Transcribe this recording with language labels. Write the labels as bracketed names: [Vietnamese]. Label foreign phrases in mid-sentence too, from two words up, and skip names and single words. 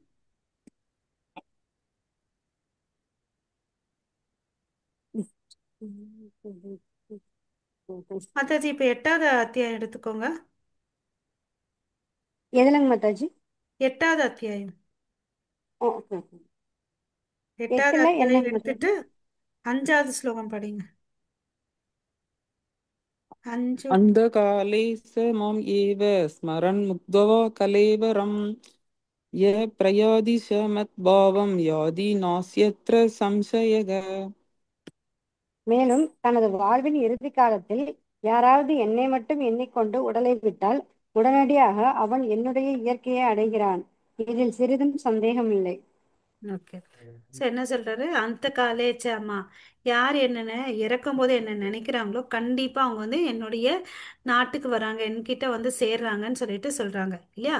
[Tamil] மாதாஜி, இப்ப 8வது அத்தியாயம் எடுத்துக்கோங்க. எதுலங்க மாதாஜி? 8வது அத்தியாயம். ஓகே. 8வது எட்டுல அத்தியாயம் என்னங்க மாதாஜி? எடுத்துட்டு 5வது ஸ்லோகம் படிங்க. 5. [Sanskrit] अन्धकाले स माम् एव स्मरन् मुग्धः कलेवरम् यः प्रयाति स मद्भावं याति नास्यत्र संशयः. [Tamil] மேலும் தனது வாழ்வின் இறுதி காலத்தில் யாராவது என்னை மட்டும் எண்ணிக்கொண்டு உடலை விட்டால் உடனடியாக அவன் என்னுடைய இயற்கையை அடைகிறான். இதில் சிறிதும் சந்தேகமில்லை. ஓகே. ஸோ என்ன சொல்றாரு, அந்த காலேச்சாமா, யார் என்னென்ன இறக்கும் போது என்ன நினைக்கிறாங்களோ கண்டிப்பா அவங்க வந்து என்னுடைய நாட்டுக்கு வராங்க, என்கிட்ட வந்து சேர்றாங்கன்னு சொல்லிட்டு சொல்றாங்க இல்லையா.